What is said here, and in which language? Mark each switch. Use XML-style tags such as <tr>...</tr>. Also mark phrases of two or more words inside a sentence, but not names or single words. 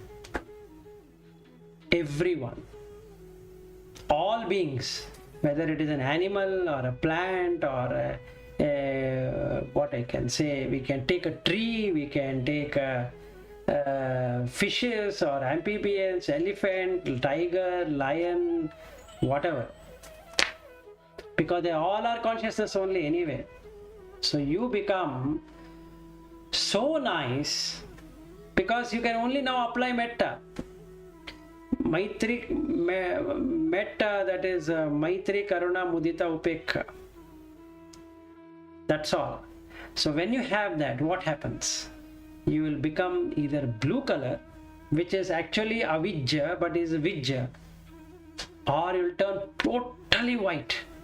<en>everyone, all beings, whether it is an animal or a plant or what I can say, we can take a tree, we can take fishes or amphibians, elephant, tiger, lion, whatever, because they all are consciousness only anyway. So you become so nice because you can only now apply metta.</en> <pi>Maitri, metta,</pi> <en>that is</en> <pi>Maitri, Karuna, Mudita, Upekha.</pi> <en>That's all. So when you have that, what happens? You will become either blue color, which is actually avijja but is vijja, or you will turn totally white.</en>